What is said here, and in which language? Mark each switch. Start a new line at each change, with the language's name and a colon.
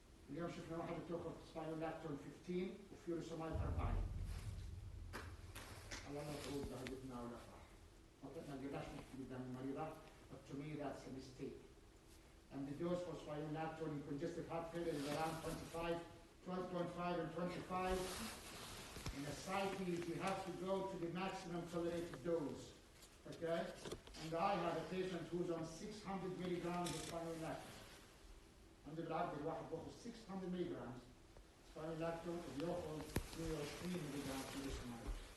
Arabic: اليوم شفنا واحد بتاخذ سبايرولاتون 15 وفيوروسمايد 40. الله لا تعود بهدفنا ولا راح. ما قدرناش نحكي قدام المريضة.
English: But to me that's a mistake. And the dose for spironolactone in congestive heart failure is around 12.5 and 25. In ascites, you have to go to the maximum tolerated dose. Okay? And I have a patient who's on 600 milligrams of spironolactone.
Arabic: عند العبد الواحد بياخذ
English: 600 milligrams spironolactone
Arabic: وبياخذ
English: 120 milligrams furosemide.